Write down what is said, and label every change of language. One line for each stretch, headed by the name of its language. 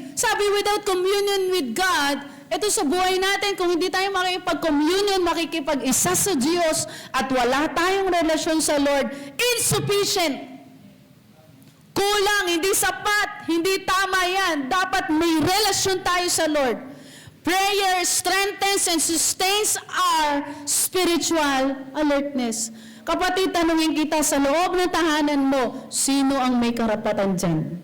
Filipino: Sabi,
English: without communion with God,
Filipino: ito sa buhay natin, kung hindi tayo makikipag-communion, makikipag-isa sa Diyos, at wala tayong relasyon sa Lord, insufficient. Kulang, hindi sapat, hindi tama yan. Dapat may relasyon tayo sa Lord.
English: Prayer strengthens and sustains our spiritual alertness.
Filipino: Kapatid, tanungin kita sa loob ng tahanan mo, sino ang may karapatan dyan?